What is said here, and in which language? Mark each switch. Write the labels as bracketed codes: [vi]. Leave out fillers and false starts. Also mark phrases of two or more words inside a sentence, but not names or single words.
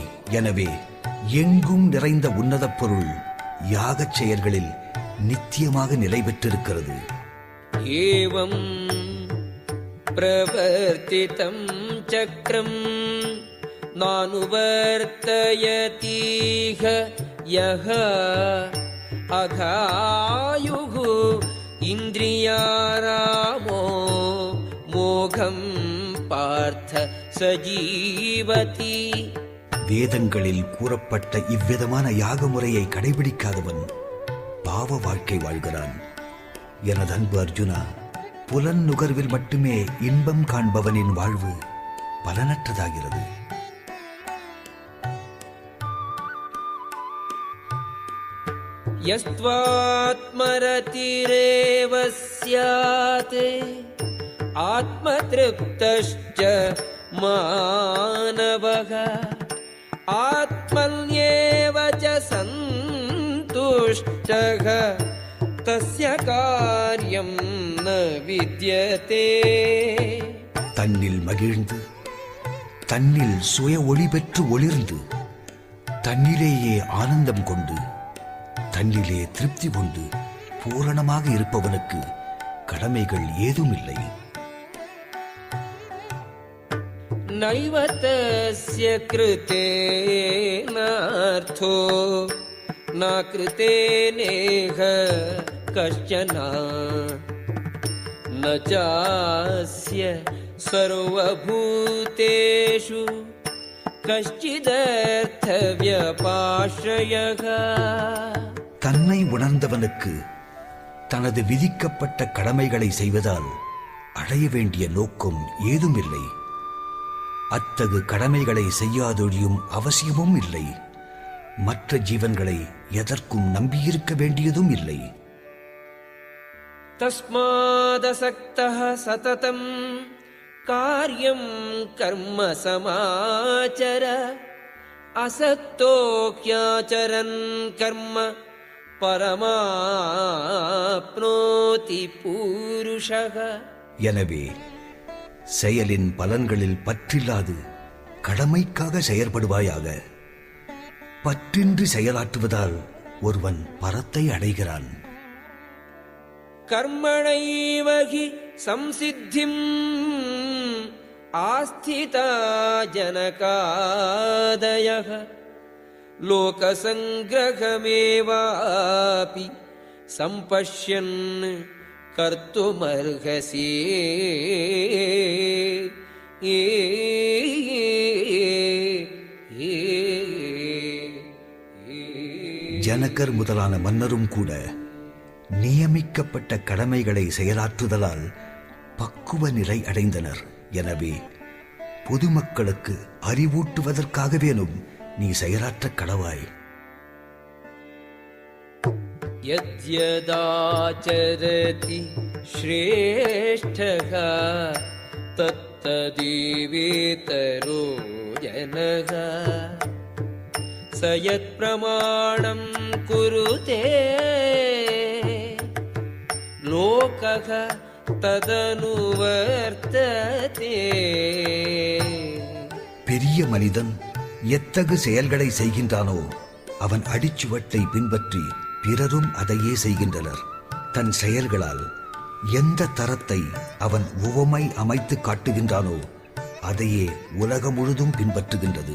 [ta] எனவே எங்கும் நிறைந்த உன்னதப் பொருள் யாகச் செயல்களில் நித்தியமாக நிலை பெற்றிருக்கிறது. [sa] एवं प्रवर्तितं चक्रं नानुवर्तयतीह यः अघायुः इन्द्रियारामो मोघं पार्थ सजीवति. [ta] வேதங்களில் கூறப்பட்ட இவ்விதமான யாக முறையை கடைபிடிக்காதவன் பாவ வாழ்க்கை வாழ்கிறான். எனது அன்பு அர்ஜுனா, புலன் நுகர்வில் மட்டுமே இன்பம் காண்பவனின் வாழ்வு பலனற்றதாகிறது. [sa] यस्त्वात्मरतिरेव स्यात् आत्मतृप्तश्च मानवः आत्मन्येव च सन्तुष्टः तस्य कार्यं न विद्यते. [ta] தன்னில் மகிழ்ந்து தன்னில் சுய ஒளி பெற்று ஒளிர்ந்து தன்னிலேயே ஆனந்தம் கொண்டு தன்னிலே திருப்தி கொண்டு பூரணமாக இருப்பவனுக்கு கடமைகள் ஏதும் இல்லை. [sa] नैव तस्य कृतेनार्थो न कृतेनेह कश्चन न चास्य सर्वभूतेषु कश्चिदर्थव्यपाश्रयः. [ta] தன்னை உணர்ந்தவனுக்கு தனது விதிக்கப்பட்ட கடமைகளை செய்வதால் அடைய வேண்டிய நோக்கம் ஏதும் இல்லை. அத்தகு கடமைகளை செய்யாதொழியும் அவசியமும் இல்லை. மற்ற ஜீவன்களை எதற்கும் நம்பியிருக்க வேண்டியதும் இல்லை. [sa] तस्मादसक्तः सततं कार्यं कर्म समाचर असक्तो ह्याचरन् कर्म परमाप्नोति पूरुषः. [ta] எனவே செயலின் பலன்களில் பற்றில்லாது கடமைக்காக செயற்படுவாயாக. பற்றின்றி செயலாற்றுவதால் ஒருவன் பரத்தை அடைகிறான். [sa] कर्मणैव हि संसिद्धिम् आस्थिता जनकादयः लोकसङ्ग्रहमेवापि सम्पश्यन् कर्तुमर्हसि. [ta] ஜனகர் முதலான மன்னரும் கூட நியமிக்கப்பட்ட கடமைகளை செயலாற்றுதலால் பக்குவ நிலை அடைந்தனர். எனவே பொதுமக்களுக்கு அறிவூட்டுவதற்காகவேனும் நீ செயலாற்ற கடவாய். [sa] यद्यदाचरति श्रेष्ठः तत्तदेवेतरो जनः स यत्प्रमाणं कुरुते लोकः तदनुवर्तते. [ta] பெரிய மனிதன் எத்தகு செயல்களை செய்கின்றானோ அவன் அடிச்சுவட்டை பின்பற்றி பிறரும் அதையே செய்கின்றனர். தன் செயல்களால் எந்த தரத்தை அவன் உவமை அமைத்து காட்டுகின்றானோ அதையே உலகம் முழுதும் பின்பற்றுகின்றது.